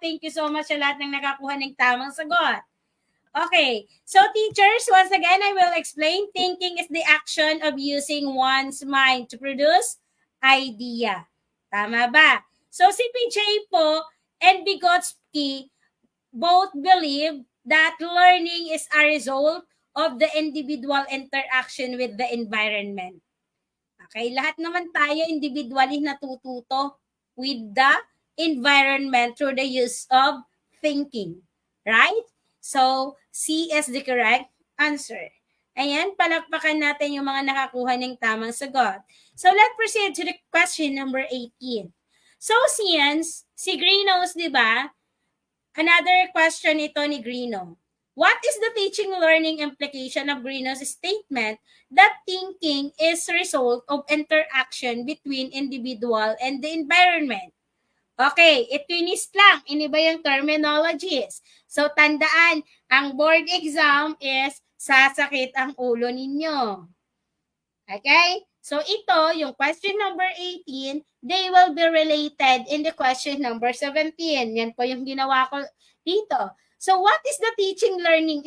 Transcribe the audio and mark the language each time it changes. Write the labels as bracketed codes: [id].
[en] Thank you so much [tl] sa lahat ng nakakuha ng tamang sagot. [en] Okay, so teachers, once again, I will explain. Thinking is the action of using one's mind to produce idea. Tama ba? So si PJ po and Vygotsky both believe that learning is a result of the individual interaction with the environment. Okay, [tl] lahat naman tayo [en] individually [tl] natututo [en] with the environment through the use of thinking. Right? So, C is the correct answer. [tl] Ayan, palakpakan natin yung mga nakakuha ng tamang sagot. [en] So, let's proceed to the question number 18. So, since si Greenos, [tl] di ba? [en] Another question ito ni Greeno. What is the teaching learning implication of Greeno's statement that thinking is a result of interaction between individual and the environment? [tl] Okay, itwinist lang. Iniba yung terminologies. So, tandaan, ang board exam is sasakit ang ulo ninyo. [en] Okay? So, [tl] ito, yung [en] question number 18, they will be related in the question number 17. [tl] Yan po yung ginawa ko dito. [en] So, what is the teaching learning?